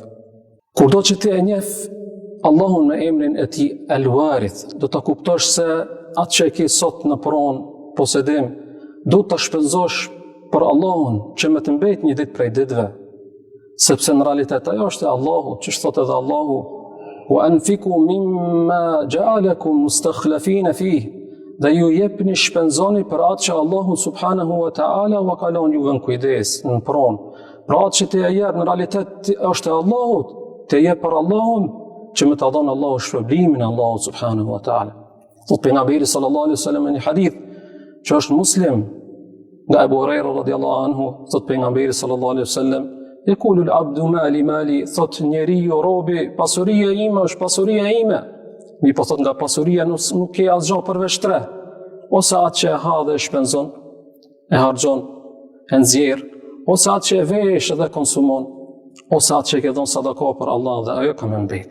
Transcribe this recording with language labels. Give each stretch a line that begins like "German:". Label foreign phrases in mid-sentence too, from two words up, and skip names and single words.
Albanian: Kurdo që ti e njeh Allahun me emrin e tij El-Warith, do ta kuptosh se atë që e ke sot në pronë, posedim, do ta shpenzosh për Allahun që më të mbet një ditë prej ditëve, sepse në realitet ajo është e Allahut, që thotë edhe Allahu,
Arabic: وأنفقوا مما جعلكم مستخلفين فيه,
Albanian: dhe ju jepni, shpenzoni për atë që Allahu
Arabic: سبحانه وتعالى
Albanian: u ka lënë juve në kujdes, në pronë. Pra atë që te jep në realitet është e Allahut, te jep për Allahun, që më ta dhënë Allahu shpërblimin e Allahut
Arabic: سبحانه وتعالى.
Albanian: Thot pejgamberi
Arabic: صلى الله عليه وسلم
Albanian: në një hadith që është Muslim, nga Abu Huraira
Arabic: رضي الله عنه,
Albanian: thot pejgamberi
Arabic: صلى الله عليه وسلم, يقول العبد مالي مالي,
Albanian: thot njeriu, robi, pasuria ime është pasuria ime. Mi po thot nga pasuria nuk ke asgjë përveç tre, ose atë që e ha dhe e shpenzon, e harxhon, e nxjerr, ose atë që e vesh dhe konsumon, ose atë që e ke dhënë sadaka për Allah dhe ajo ka më mbet.